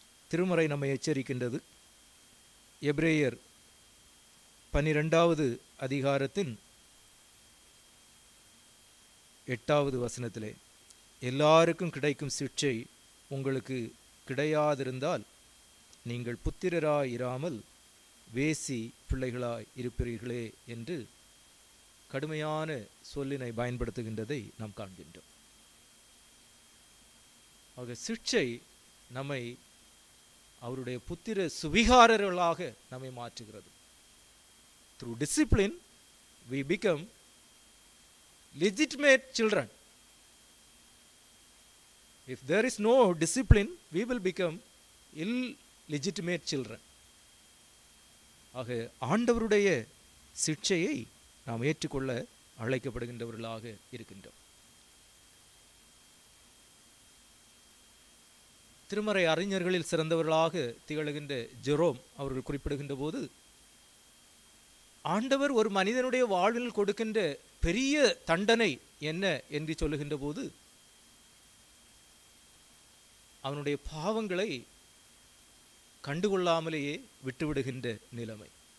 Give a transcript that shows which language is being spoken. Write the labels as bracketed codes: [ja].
[ta] திருமறை நம்மை எச்சரிக்கின்றது. எபிரேயர் 12வது அதிகாரத்தின் 8வது வசனத்திலே, எல்லாருக்கும் கிடைக்கும் சிட்சை உங்களுக்கு கிடையாதிருந்தால் நீங்கள் புத்திரராய் இராமல் வேசி பிள்ளைகளாய் இருப்பீர்களே என்று கடுமையான சொல்லினை பயன்படுத்துகின்றதை நாம் காண்கின்றோம். ஆக சிட்சை நம்மை அவருடைய புத்திர சுவிகாரர்களாக நம்மை மாற்றுகிறது. [en] Through discipline we become legitimate children. If there is no discipline, we will become illegitimate children. [ta] ஆக ஆண்டவருடைய சிட்சையை நாம் ஏற்றுக்கொள்ள அழைக்கப்படுகின்றவர்களாக இருக்கின்றோம். திருமறை அறிஞர்களில் சிறந்தவர்களாக திகழ்கின்ற ஜெரோம் அவர்கள் குறிப்பிடுகின்ற போது, ஆண்டவர் ஒரு மனிதனுடைய வாழ்வில் கொடுக்கின்ற பெரிய தண்டனை என்ன என்று சொல்லுகின்ற போது, அவனுடைய பாவங்களை கண்டுகொள்ளாமலேயே விட்டுவிடுகின்ற நிலைமை.